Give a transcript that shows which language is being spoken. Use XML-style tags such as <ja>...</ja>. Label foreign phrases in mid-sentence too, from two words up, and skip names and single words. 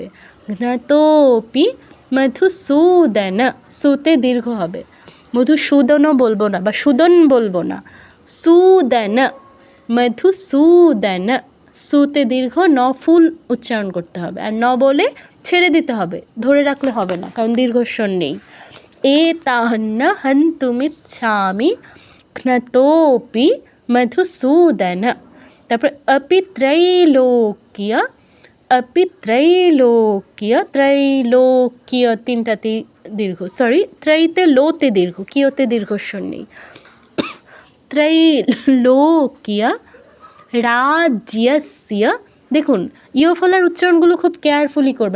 <sa>ঘ্নতোপি মধুসূদন,</sa> <bn>সুতে দীর্ঘ হবে। মধুসূদনও বলবো না, বা সুদন বলবো না, সুদন, মধুসূদন, সুতে দীর্ঘ, ন ফুল উচ্চারণ করতে হবে, আর ন বলে ছেড়ে দিতে হবে, ধরে রাখলে হবে না, কারণ দীর্ঘস্বর নেই।</bn> <sa>एतान्न हन्तुमिच्छामि घ्नतोऽपि मधुसूदन।</sa> <bn>তারপর ত্রৈলোক্য তিনটাতে দীর্ঘ, সরি ত্রৈতে লোতে দীর্ঘ, কিয়তে দীর্ঘস্বর নেই।</bn> <sa>ত্রৈলোক্য রাজ্যস্য,</sa> <bn>দেখুন ইয় ফলার উচ্চারণগুলো খুব কেয়ারফুলি করবেন।</bn>